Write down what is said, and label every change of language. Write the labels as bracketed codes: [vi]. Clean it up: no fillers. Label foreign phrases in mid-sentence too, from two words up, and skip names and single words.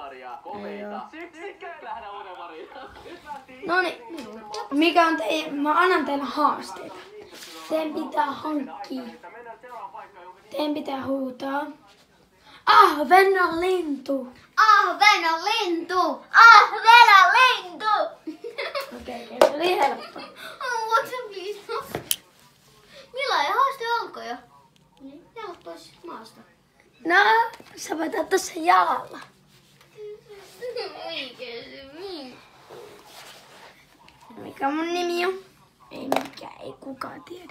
[fi] Noniin, mikä on mä annan teille haasteita. Teidän pitää hankkia. Teidän pitää huutaa. Ahvenan lintu. Ahvenan lintu! Ahvenan lintu! Okei, se oli helppo. [en] What's up, please? [fi] Milla ja haaste alkoi jo. Niin, jalat pois maasta. No, sä voit ottaa sen jalalla. Mikä mun nimi on? Ei mikään, ei kukaan tiedä.